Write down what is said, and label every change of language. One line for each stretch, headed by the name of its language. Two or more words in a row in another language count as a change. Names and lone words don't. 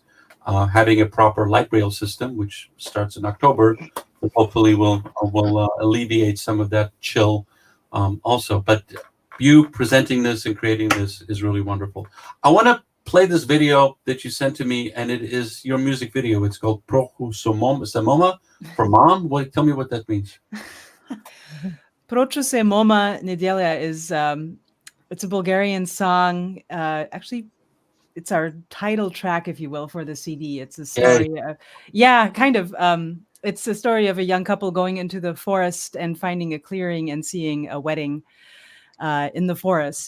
English: Having a proper light rail system, which starts in October, hopefully will alleviate some of that chill also. But you presenting this and creating this is really wonderful. I want to play this video that you sent to me, and it is your music video. It's called Prochu Samoma for Mom. Tell me what that means. Prochu se moma nedelja is it's a Bulgarian song. Actually, it's our title track, if you will, for the CD. It's a story. Kind of. it's a story of a young couple going into the forest and finding a clearing and seeing a wedding in the forest.